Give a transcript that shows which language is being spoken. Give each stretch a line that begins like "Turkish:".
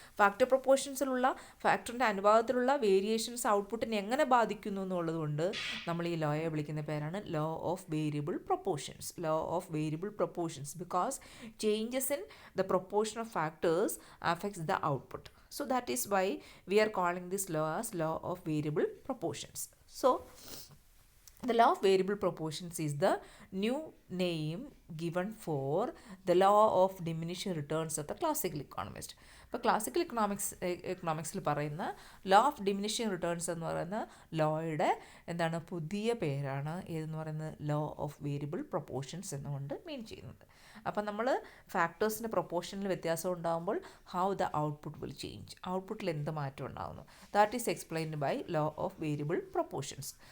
Malayalam: Factor പ്രൊപ്പോർഷൻസിലുള്ള ഫാക്ടറിൻ്റെ അനുപാതത്തിലുള്ള variations ഔട്ട്പുട്ടിനെ എങ്ങനെ ബാധിക്കുന്നു എന്നുള്ളത് കൊണ്ട് നമ്മൾ ഈ ലോയെ വിളിക്കുന്ന പേരാണ് law of variable proportions.
English: Law of variable proportions because changes in the proportion of factors affects the output. So that is why we are calling this law as law of variable proportions. So the law of variable proportions is the new name given for the law of diminishing returns of the classical economist.
Malayalam: ഇപ്പോൾ classical എക്കണോമിക്സിൽ പറയുന്ന law of diminishing returns എന്ന് പറയുന്ന ലോയുടെ എന്താണ് പുതിയ പേരാണ് ഏതെന്ന് പറയുന്നത് law of variable proportions എന്നുകൊണ്ട് മീൻ ചെയ്യുന്നത്. അപ്പം നമ്മൾ ഫാക്ടേഴ്സിൻ്റെ പ്രൊപ്പോർഷനിൽ വ്യത്യാസം ഉണ്ടാകുമ്പോൾ
English: how the output will change,
Malayalam: ഔട്ട്പുട്ടിൽ എന്ത് മാറ്റം ഉണ്ടാകുന്നു,
English: That is explained by law of variable proportions.